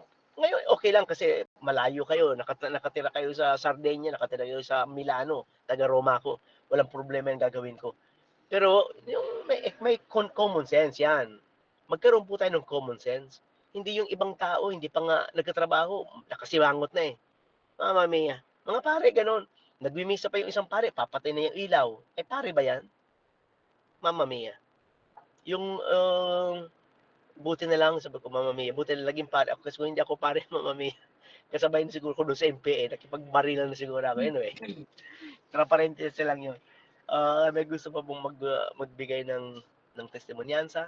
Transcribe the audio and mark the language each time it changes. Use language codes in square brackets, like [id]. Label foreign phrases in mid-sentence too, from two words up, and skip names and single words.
[tl] Ngayon, okay lang kasi malayo kayo, nakatira kayo sa Sardinia, nakatira kayo sa Milano, taga Roma ako, walang problema yung gagawin ko. Pero yung may [en] common sense [tl] yan. Magkaroon po tayo ng [en] common sense. [tl] Hindi yung ibang tao, hindi pa nga nagkatrabaho, nakasiwangot na eh. [it] Mamma mia. [tl] Mga pare, ganun. Nagmimisa pa yung isang pare, papatay na yung ilaw. Pare ba yan? [it] Mamma mia. [tl] Yung, buti na lang, sabi ko, [it] Mamma mia, [tl] buti na laging pare ako. Kasi kung hindi ako pare, [it] Mamma mia, [tl] kasabay na siguro ko doon sa MPA, nakipagbarilan na siguro ako. Anyway, transparente lang yun. May gusto pa pong magbigay ng testimonyansa?